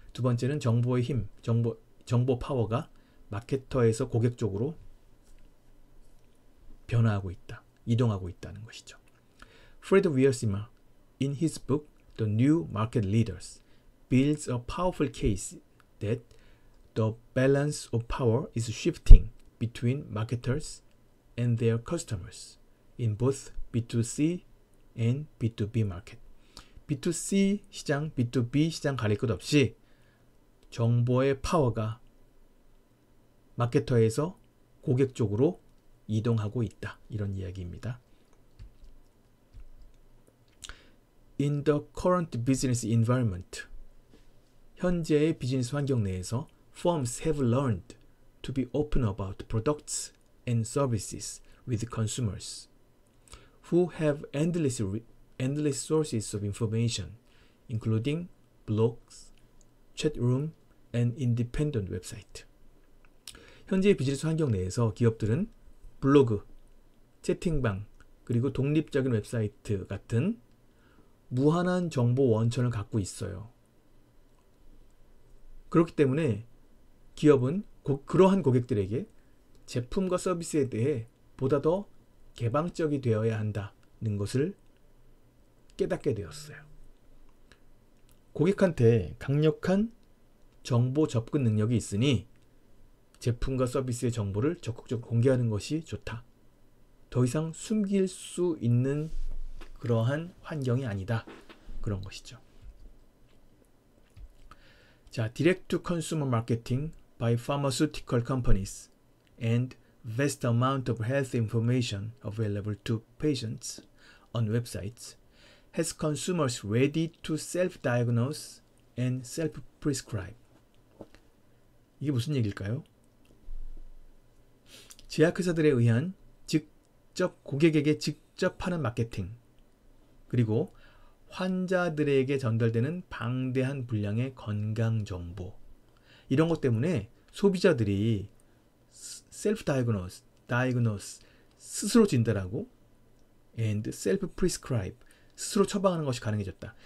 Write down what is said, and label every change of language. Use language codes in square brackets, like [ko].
[ko] 두 번째는 정보의 힘, 정보 파워가 마케터에서 고객 쪽으로 변화하고 있다, 이동하고 있다는 것이죠. [en] Fred Wiersma, in his book The New Market Leaders, builds a powerful case that the balance of power is shifting between marketers and their customers in both B2C and B2B market. [ko] B2C 시장, B2B 시장 가릴 것 없이 정보의 파워가 마케터에서 고객 쪽으로 이동하고 있다. 이런 이야기입니다. [en] In the current business environment, [ko] 현재의 비즈니스 환경 내에서 [en] firms have learned to be open about products and services with consumers who have endless sources of information, including blogs, chat room, and independent website. [ko] 현재의 비즈니스 환경 내에서 기업들은 블로그, 채팅방, 그리고 독립적인 웹사이트 같은 무한한 정보 원천을 갖고 있어요. 그렇기 때문에 기업은 그러한 고객들에게 제품과 서비스에 대해 보다 더 개방적이 되어야 한다는 것을 깨닫게 되었어요. 고객한테 강력한 정보 접근 능력이 있으니 제품과 서비스의 정보를 적극적으로 공개하는 것이 좋다. 더 이상 숨길 수 있는 그러한 환경이 아니다. 그런 것이죠. [en] 자, direct to consumer marketing by pharmaceutical companies and vast amount of health information available to patients on websites has consumers ready to self-diagnose and self-prescribe. [ko] 이게 무슨 얘기일까요? 제약회사들에 의한 직접 고객에게 직접 하는 마케팅, 그리고 환자들에게 전달되는 방대한 분량의 건강정보, 이런 것 때문에 소비자들이 self-diagnose, 스스로 진단하고 and self-prescribe, 스스로 처방하는 것이 가능해졌다.